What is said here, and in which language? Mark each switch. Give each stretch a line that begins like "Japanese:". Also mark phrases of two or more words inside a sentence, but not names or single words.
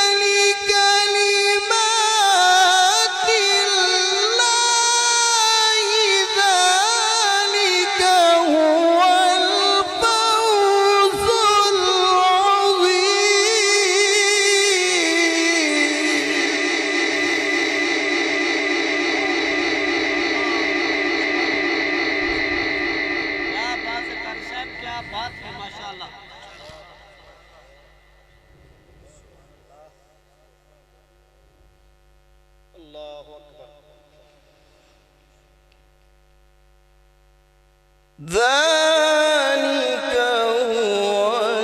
Arabic: لكلمات الله ذلك هو الفوز
Urdu: کیا بات ہے ماشاءاللہ.
Arabic: الله أكبر. ذلك هو